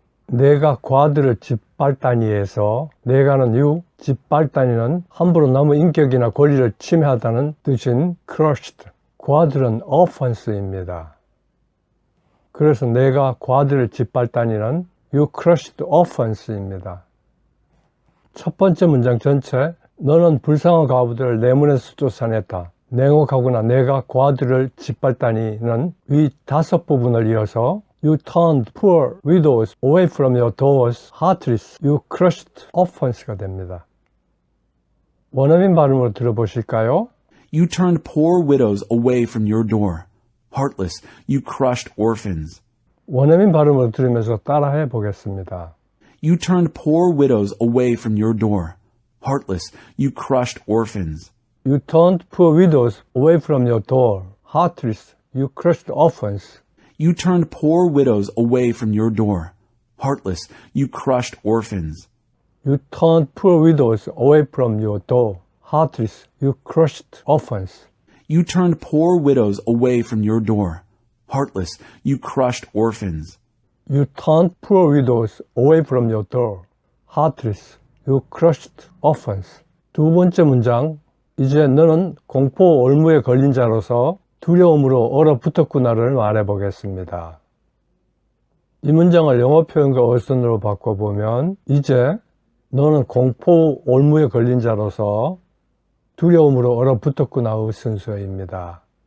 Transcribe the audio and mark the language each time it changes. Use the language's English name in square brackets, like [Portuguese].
[Korean] 내가 과들을 짓밟다니에서 내가는 you, 짓밟다니는 함부로 남의 인격이나 권리를 침해하다는 뜻인 crushed, 과들은 offense입니다. 그래서 내가 과들을 짓밟다니는 [English] you crushed offense [Korean] 입니다. 첫 번째 문장 전체, 너는 불쌍한 과부들을 내 문에서 쫓아냈다. 냉혹하구나 내가 과들을 짓밟다니는 위 5부분을 이어서 [English] You turned poor widows away from your doors, heartless, you crushed offense [Korean] 가 됩니다. 원어민 발음으로 들어보실까요? [English] You turned poor widows away from your door. Heartless, you crushed orphans. [Korean] 원어민 발음으로 들으면서 따라해 보겠습니다. [English] You turned poor widows away from your door. Heartless, you crushed orphans. You turned poor widows away from your door, heartless, you crushed orphans. You turned poor widows away from your door. Heartless, you crushed orphans. You turned poor widows away from your door, heartless, you crushed orphans. You turned poor widows away from your door. Heartless, you crushed orphans. You turned poor widows away from your door, heartless, you crushed orphans. [Korean] 두 번째 문장, 이제 너는 공포 올무에 걸린 자로서 두려움으로 얼어붙었구나를 말해보겠습니다. 이 문장을 영어 표현과 어순으로 바꿔보면 이제 너는 공포 올무에 걸린 자로서 두려움으로 얼어붙었구나의 순서입니다.